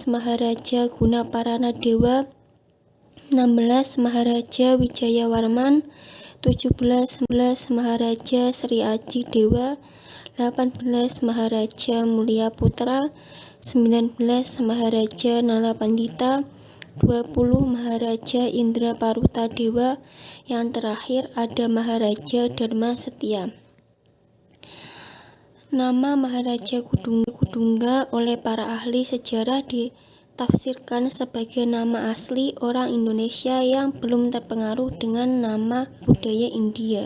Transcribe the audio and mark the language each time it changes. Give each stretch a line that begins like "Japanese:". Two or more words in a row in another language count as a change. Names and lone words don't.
Indonesian: Maharaja Gunaparana Dewa, 16 Maharaja Wijaya Warman, 17 Maharaja Sri Aji Dewa, 18 Maharaja Mulia Putra, 19 Maharaja Nala Pandita, 20 Maharaja Indra Paruta Dewa, yang terakhir ada Maharaja Dharma Setia. Nama Maharaja Kudungga oleh para ahli sejarah ditafsirkan sebagai nama asli orang Indonesia yang belum terpengaruh dengan nama budaya India.